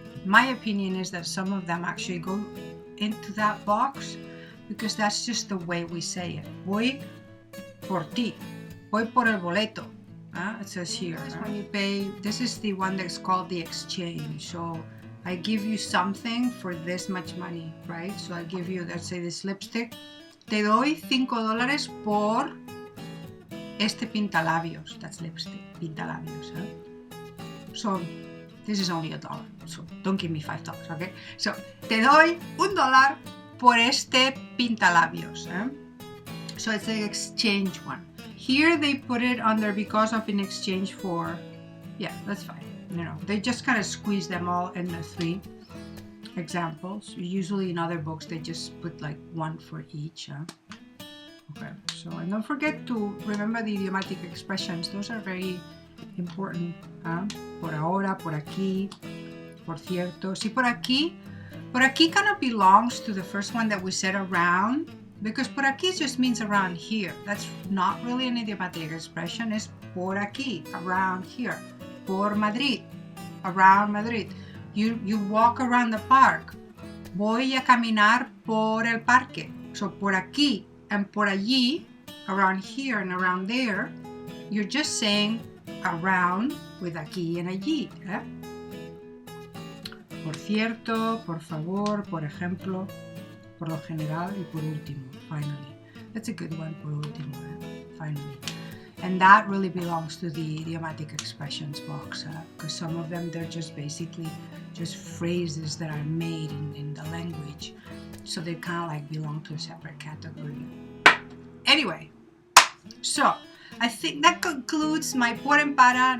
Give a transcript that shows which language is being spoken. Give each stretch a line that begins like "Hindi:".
English: My opinion is that some of them actually go into that box because that's just the way we say it.
Spanish: Voy por ti. Voy por el boleto. It says here.
English: When you pay, this is the one that's called the exchange. So I give you something for this much money, right? So I give you, let's say, this lipstick.
Spanish: Te doy $5 por este pintalabios.
English: That's lipstick, pintalabios. So this is only $1. So don't give me $5, okay? So
Spanish: te doy $1 por este pintalabios.
English: So it's the exchange one. Here they put it under because of in exchange for, yeah, that's fine. They just kind of squeeze them all in the 3 examples. Usually in other books they just put like 1 for each. Okay, so and don't forget to remember the idiomatic expressions. Those are very important.
Spanish: Por ahora, por aquí, por cierto.
English: See, por aquí kind of belongs to the first one that we said, around. Because por aquí just means around here. That's not really an idiomatic expression. It's
Spanish: por aquí,
English: around here.
Spanish: Por Madrid,
English: around Madrid. You walk around the park.
Spanish: Voy a caminar por el parque.
English: So por aquí and por allí, around here and around there, you're just saying around with aquí and allí.
Spanish: Por cierto, por favor, por ejemplo, por lo general y por último,
English: finally. That's a good one,
Spanish: por último,
English: finally. And that really belongs to the idiomatic expressions box, because some of them, they're just basically just phrases that are made in the language. So they kind of like belong to a separate category. Anyway, so I think that concludes my por and para.